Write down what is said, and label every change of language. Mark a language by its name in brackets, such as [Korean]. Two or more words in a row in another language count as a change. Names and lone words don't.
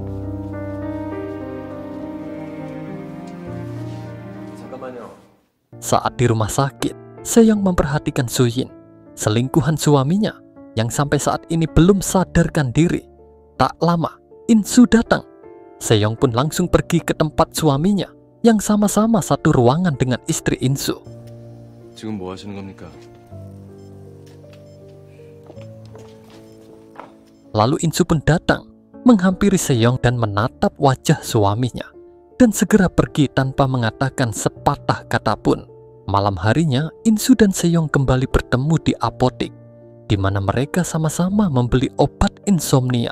[Indonesian] Saat di rumah sakit, Seyong memperhatikan Suyin, selingkuhan suaminya yang sampai saat ini belum sadarkan diri. Tak lama, Insu datang. Seyong pun langsung pergi ke tempat suaminya yang sama-sama satu ruangan dengan istri Insu. [Korean] 지금 뭐 하시는 겁니까? [Indonesian] Lalu Insu pun datang, menghampiri Seyong dan menatap wajah suaminya, dan segera pergi tanpa mengatakan sepatah kata pun. Malam harinya, Insu dan Seyong kembali bertemu di apotek, di mana mereka sama-sama membeli obat insomnia.